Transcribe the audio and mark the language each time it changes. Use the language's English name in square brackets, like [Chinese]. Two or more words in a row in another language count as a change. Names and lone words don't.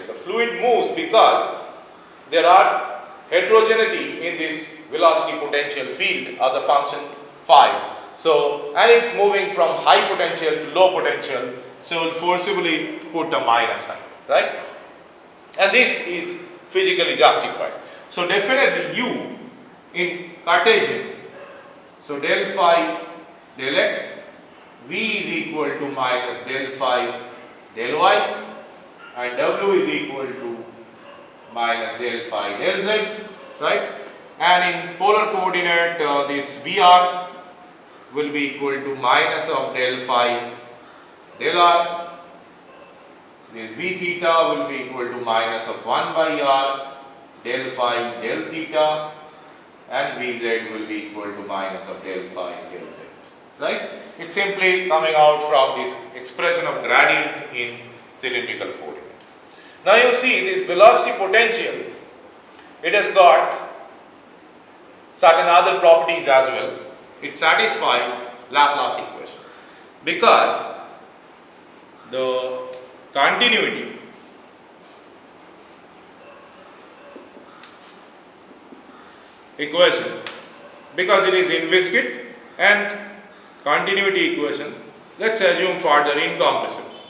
[English] The fluid moves because there are heterogeneity in this velocity potential field of the function phi. So, and it's moving from high potential to low potential, so we'll forcibly put a minus sign, right? And this is physically justified. So definitely u in Cartesian, so del phi del x, v is equal to minus del phi del y, and w is equal to minus del phi del z, right? And in polar coordinate, this Vr will be equal to minus of del phi del r. This V theta will be equal to minus of 1 by r del phi del theta, and Vz will be equal to minus of del phi del z. Right? It's simply coming out from this expression of gradient in cylindrical coordinate. Now you see this velocity potential, it has got certain other properties as well. It satisfies Laplace equation because the continuity equation, because it is inviscid, and continuity equation, let's assume further incompressible.